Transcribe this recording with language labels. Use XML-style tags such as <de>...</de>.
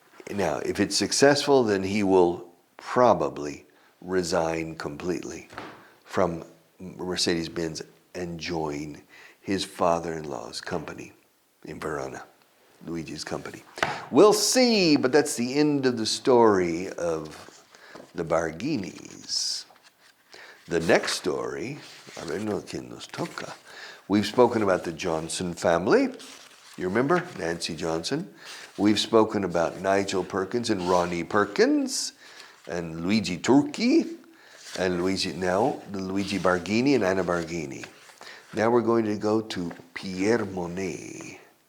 <en>Now, if it's successful, then he will probably resign completely from Mercedes-Benz and join his father-in-law's company in Verona, Luigi's company. We'll see, but that's the end of the story of the Barghinis. The next story,</en> <es>a ver, no, ¿quién nos toca?</es> <en>We've spoken about the Johnson family. You remember? Nancy Johnson. We've spoken about Nigel Perkins and Ronnie Perkins and Luigi Turchi and Luigi Barghini and Anna Barghini. Now we're going to go to Pierre Monet.</en>